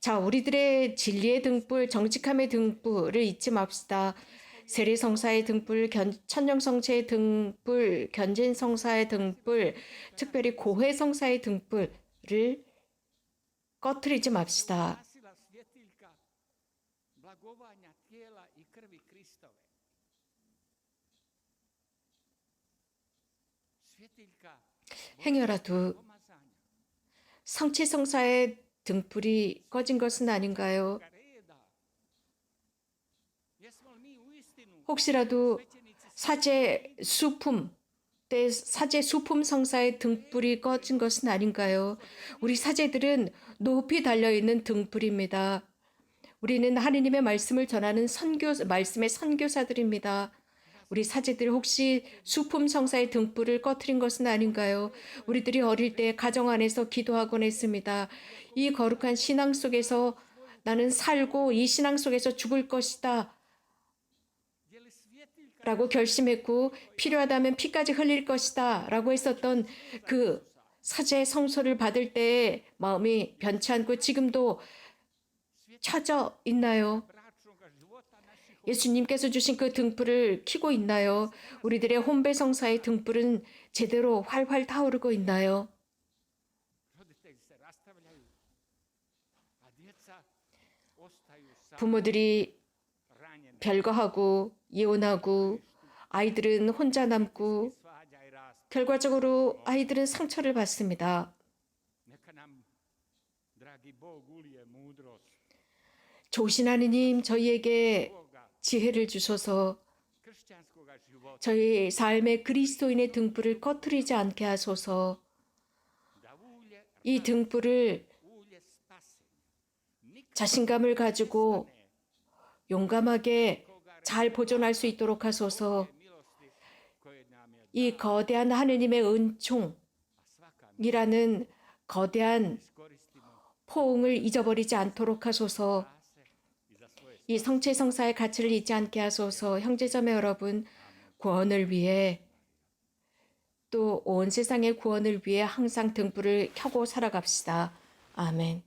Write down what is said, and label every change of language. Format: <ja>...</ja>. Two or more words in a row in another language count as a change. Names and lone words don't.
<ko>자, 우리들의 진리의 등불, 정직함의 등불을 잊지 맙시다. 세례성사의 등불, 천령성체의 등불, 견진성사의 등불, 특별히 고해성사의 등불을 꺼트리지 맙시다.</ko> <hr>Ugasila svjetiljka blagovanja tijela i krvi Kristove. Svjetiljka</hr> <ko>행여라도</ko> <hr>pomazanja.</hr> <ko>성체성사의 등불이 꺼진 것은 아닌가요?</ko> <hr>Reda. Jesmo li mi uistinu</hr> <ko>혹시라도</ko> <hr>svećenici</hr> <ko>사제 수품 때 사제 수품 성사의 등불이 꺼진 것은 아닌가요? 우리 사제들은 높이 달려 있는 등불입니다. 우리는 하느님의 말씀을 전하는 말씀의 선교사들입니다. 우리 사제들 혹시 수품 성사의 등불을 꺼트린 것은 아닌가요? 우리들이 어릴 때 가정 안에서 기도하곤 했습니다. 이 거룩한 신앙 속에서 나는 살고 이 신앙 속에서 죽을 것이다.</ko> <hr>je li svjetiljka</hr> <ko>라고 결심했고 필요하다면 피까지 흘릴 것이다 라고 했었던 그 사제 성소를 받을 때의 마음이 변치 않고 지금도 쳐져 있나요?</ko> <hr>bračnoga života naših</hr> <ko>예수님께서 주신 그 등불을 켜고 있나요? 우리들의 혼배 성사의 등불은 제대로 활활 타오르고 있나요?</ko> <hr>roditelji se rastavljaju, a djeca ostaju sama</hr> <ko>부모들이</ko> <hr>ranjena.</hr> <ko>별거하고 이혼하고 아이들은 혼자 남고</ko> <hr>Svađa i rast.</hr> <ko>결과적으로 아이들은 상처를 받습니다.</ko> <hr>Neka nam, dragi Bog, ulije mudrost</hr> <ko>조신 하느님 저희에게</ko> <hr>Boga</hr> <ko>지혜를 주소서</ko> <hr>kršćanskoga života,</hr> <ko>저희 삶의 그리스도인의 등불을 꺼트리지 않게 하소서</ko> <hr>da ulje,</hr> <ko>이 등불을</ko> <hr>ulje spasenja. Nikad</hr> <ko>자신감을 가지고</ko> <hr>ne</hr> <ko>용감하게 잘 보존할 수 있도록 하소서</ko> <hr>milosti koje nam je</hr> <ko>이 거대한 하느님의 은총이라는</ko> <hr>a svaka</hr> <ko>거대한</ko> <hr>iskoristimo</hr> <ko>포옹을 잊어버리지 않도록 하소서</ko> <hr>spase i za svoje</hr> <ko>이 성체성사의 가치를 잊지 않게 하소서 형제자매 여러분 구원을 위해 또 온 세상의 구원을 위해 항상 등불을 켜고 살아갑시다. 아멘.</ko>